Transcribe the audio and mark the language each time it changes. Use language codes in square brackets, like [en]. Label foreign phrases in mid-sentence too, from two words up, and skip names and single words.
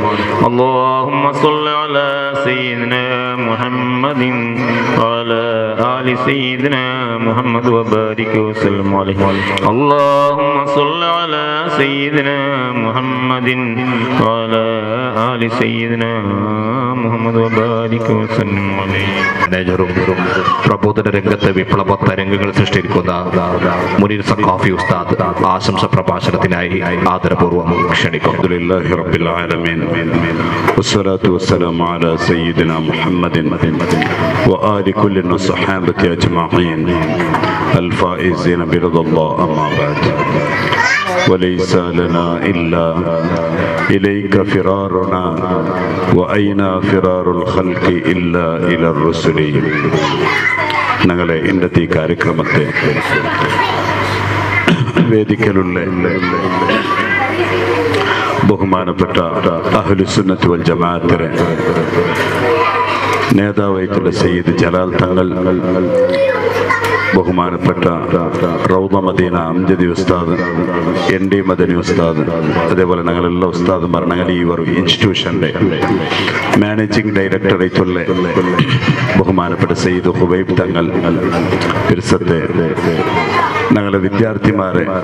[ar] اللهم صل على سيدنا محمد وعلى آل سيدنا محمد وبارك وسلم عليه. اللهم صل على سيدنا محمد وعلى آل سيدنا محمد وبارك وسلم عليه. [ml] പ്രബോധന രംഗത്ത് വിപ്ലവ തരംഗങ്ങൾ സൃഷ്ടിക്കുന്ന മുനീർ സഖാഫി ഉസ്താദ് ആശംസ പ്രഭാഷണത്തിനായി ആദരപൂർവ്വം ക്ഷണിക്കുന്നു. [ar] الحمد لله رب العالمين والصلاة والسلام على سيدنا محمد وآل كل والصحابة أجمعين الفائزين برضا الله. أما بعد وليس لنا إلا إليك فرارنا وأين فرار الخلق إلا إلى الرسل. [ml] ഞങ്ങളെ ഇന്നത്തെ ഈ കാര്യക്രമത്തെ വേദിക്കലുള്ള ബഹുമാനപ്പെട്ട അഹ്ലുസുന്നത്ത് വൽ ജമാഅത്തിലെ നേതാവായിട്ടുള്ള സയ്യിദ് ജലാൽ തങ്ങൾ ബഹുമാനപ്പെട്ട റൗദ മദീന അംജദി ഉസ്താദ്, ND മദനി ഉസ്താദ്, അതേപോലെ ഞങ്ങളെല്ലാ ഉസ്താദുമാർ, ഞങ്ങൾ ഈ ഒരു ഇൻസ്റ്റിറ്റ്യൂഷൻ്റെ മാനേജിംഗ് ഡയറക്ടറേറ്റുള്ള ബഹുമാനപ്പെട്ട സയ്യിദ് ഹുബൈബ് തങ്ങൾ പിർസത്തെ, ഞങ്ങളുടെ വിദ്യാർത്ഥിമാരെ,